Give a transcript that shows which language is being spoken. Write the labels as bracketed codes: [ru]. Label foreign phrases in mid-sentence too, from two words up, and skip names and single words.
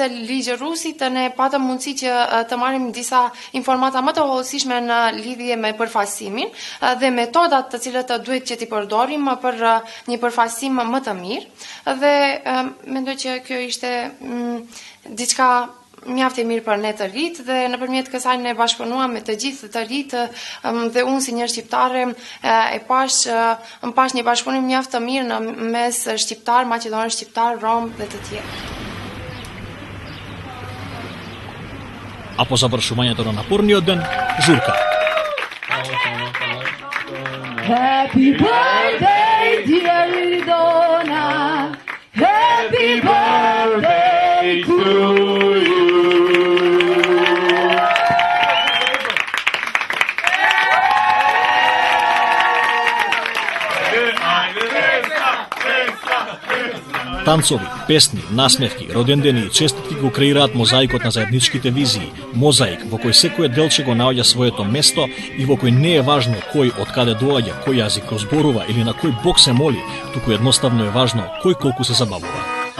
[sq] legjëruesit ne patëm mundësi që të marrim disa informata më të hollësishme në lidhje me përfasimin dhe metodat të cilët duhet që t'i përdorim për një përfasim më të mirë dhe mendoj që kjo ishte diçka mjaft e mirë për ne të rit dhe nëpërmjet kësaj ne bashkëpunuam me të gjithë të rit dhe unë si një shqiptare e pash një bashkëpunim mjaft të mirë në mes shqiptar, maqedonar shqiptar, rom dhe të tjerë. [mk] А по завршувањето на напорниот ден, журка. [en] Happy birthday, dear Donna. Happy birthday to you. [mk] Танцови, песни, насмевки, родендени и честитки го креираат мозаикот на заедничките визии, мозаик во кој секој делче го наоѓа своето место и во кој не е важно кој од каде доаѓа, кој јазик го зборува или на кој бог се моли, туку едноставно е важно кој колку се забавува.